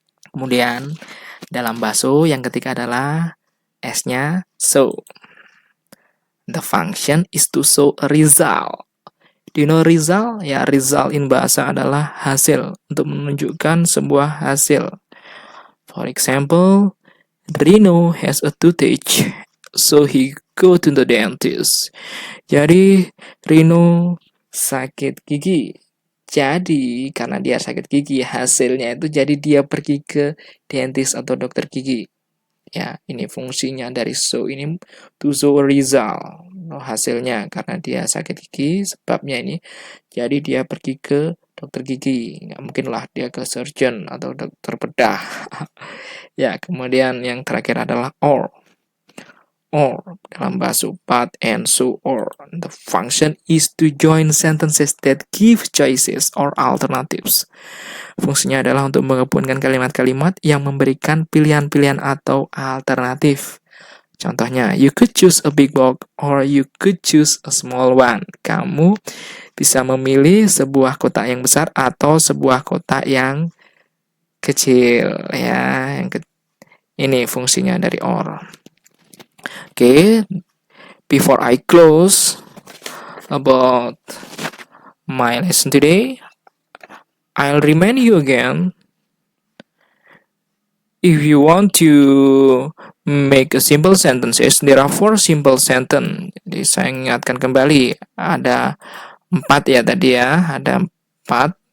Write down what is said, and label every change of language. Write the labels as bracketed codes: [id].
[id] Kemudian, dalam bakso yang ketiga adalah S-nya so. [en] The function is to show a result. Do you know result? [id] Ya, result in bahasa adalah hasil, untuk menunjukkan sebuah hasil. [en] For example, Rino has a toothache, so he go to the dentist. [id] Jadi, Rino sakit gigi. Jadi, karena dia sakit gigi, hasilnya itu jadi dia pergi ke dentist atau dokter gigi. Ya, ini fungsinya dari so ini, to show a result. Hasilnya, karena dia sakit gigi, sebabnya ini, jadi dia pergi ke dokter gigi. Nggak mungkin lah dia ke surgeon atau dokter bedah. Ya, kemudian yang terakhir adalah or. or dalam bahasa but and so or. [en] The function is to join sentences that give choices or alternatives. [id] Fungsinya adalah untuk menggabungkan kalimat-kalimat yang memberikan pilihan-pilihan atau alternatif. [en] Contohnya, you could choose a big box or you could choose a small one. [id] Kamu bisa memilih sebuah kotak yang besar atau sebuah kotak yang kecil, ya. Ini fungsinya dari or. [en] Oke, before I close about my lesson today, I'll remind you again. If you want to make a simple sentences, there are 4 simple sentence. [id] Jadi saya ingatkan kembali, ada 4 ya tadi ya, ada 4.